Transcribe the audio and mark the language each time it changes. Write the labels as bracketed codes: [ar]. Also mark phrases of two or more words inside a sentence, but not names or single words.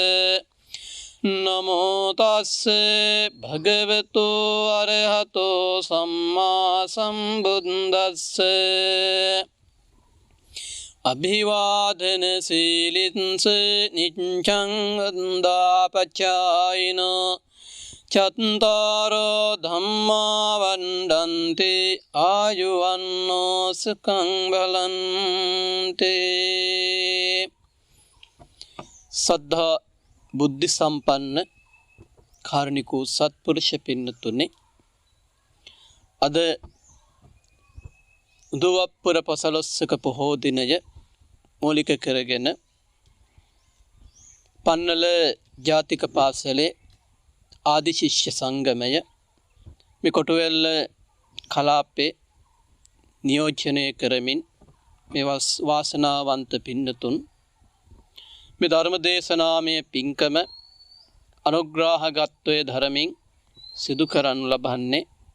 [pi] නමෝ තස්ස භගවතු අරහතෝ සම්මා සම්බුද්දස්ස අභිවාදන සීලින්ස නිච්ඡං වන්දාපචායිනෝ චත්තාරෝ ධම්මා වණ්ඩන්ති ආයුවන්නෝ සුඛං බලන්ති. [si] සද්ධා බුද්ධ සම්පන්න කාරුණිකෝ සත්පුරුෂ පින්නතුනේ, අද උදවප්පුර පසළොස්වක පොහෝ දිනය මූලික කරගෙන පන්නල ජාතික පාසලේ ආදි ශිෂ්‍ය සංගමය මේ කොටුවෙල්ල කලාපේ නියෝජනය කරමින් මේ වාසනාවන්ත පින්නතුන් මේ ධර්ම දේශනාමය පින්කම අනුග්‍රහගත්වය ධර්මින් සිදු කරනු ලබන්නේ